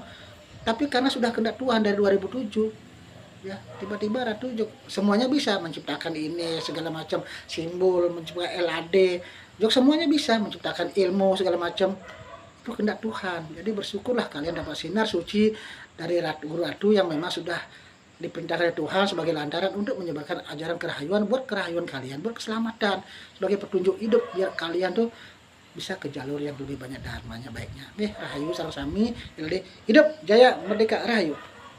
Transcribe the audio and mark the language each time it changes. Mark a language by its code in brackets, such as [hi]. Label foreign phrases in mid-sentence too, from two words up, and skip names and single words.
[id] Tapi karena sudah kehendak Tuhan dari 2007, ya tiba-tiba Ratu semuanya bisa menciptakan ini segala macam simbol, menciptakan LAD, semuanya bisa menciptakan ilmu segala macam. Itu kehendak Tuhan. Jadi bersyukurlah kalian dapat sinar suci dari guru Ratu yang memang sudah diperintahkan oleh Tuhan sebagai lantaran untuk menyebarkan ajaran kerahayuan buat kerahayuan kalian, buat keselamatan, sebagai petunjuk hidup biar kalian tuh bisa ke jalur yang lebih banyak dharmanya baiknya. [ban] Rahayu sareng sami, [id] hidup jaya merdeka rahayu.